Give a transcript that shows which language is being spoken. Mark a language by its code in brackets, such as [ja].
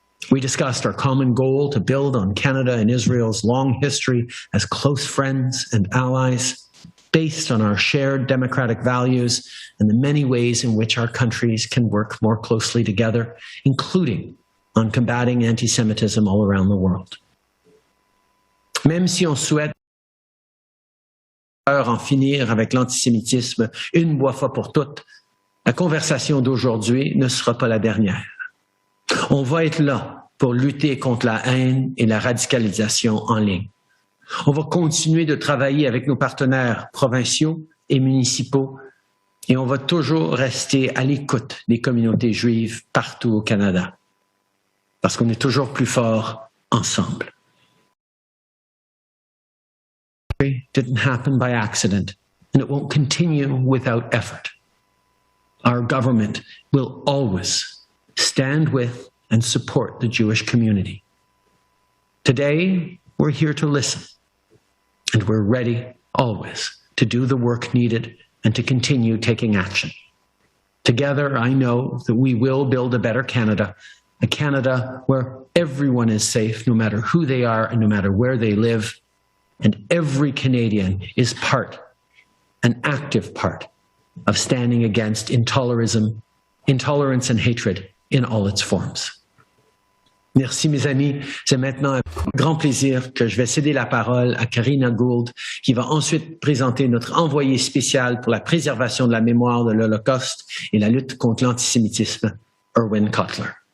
[en] We discussed our common goal to build on Canada and Israel's long history as close friends and allies, based on our shared democratic values and the many ways in which our countries can work more closely together, including on combating anti-Semitism all around the world. [fr] Même si on souhaite en finir avec l'antisémitisme une fois pour toutes, la conversation d'aujourd'hui ne sera pas la dernière. On va être là pour lutter contre la haine et la radicalisation en ligne. On va continuer de travailler avec nos partenaires provinciaux et municipaux et on va toujours rester à l'écoute des communautés juives partout au Canada. Parce qu'on est toujours plus fort ensemble. [en] It didn't happen by accident, and it won't continue without effort. Our government will always stand with and support the Jewish community. Today, we're here to listen, and we're ready always to do the work needed and to continue taking action. Together, I know that we will build a better Canada, a Canada where everyone is safe, no matter who they are and no matter where they live, and every Canadian is an active part, of standing against intolerance and hatred in all its forms. [fr] Merci mes amis, c'est maintenant un grand plaisir que je vais céder la parole à Karina Gould, qui va ensuite présenter notre envoyé spécial pour la préservation de la mémoire de l'Holocauste et la lutte contre l'antisémitisme, Erwin Kotler.